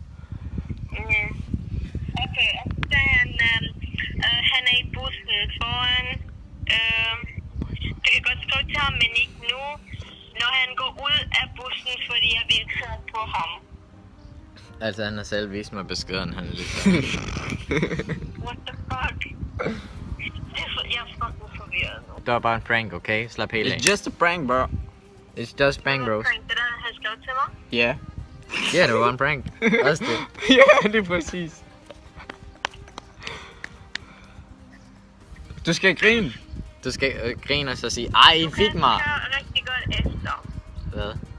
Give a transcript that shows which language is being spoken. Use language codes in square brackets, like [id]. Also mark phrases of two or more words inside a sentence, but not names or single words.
[da] Okay, og så han er i bussen foran. Det kan godt stå til ham, men ikke nu. Når han går ud af bussen, fordi jeg vil køre på ham. Altså, han har selv vist mig beskeden, han er lidt. [en] What the fuck? [da] Jeg er fucking forvirret nu. Det var bare en prank, okay? Slap helt af. [en] It's just a prank, bro. It's just bang, bros. [da] Det der, han skrev til mig. Ja. Ja, det var en prank. Også det. Ja, det er præcis. Du skal grine. Du skal grine og så sige, ej, I fik mig. Du kan rigtig godt efter. Hvad?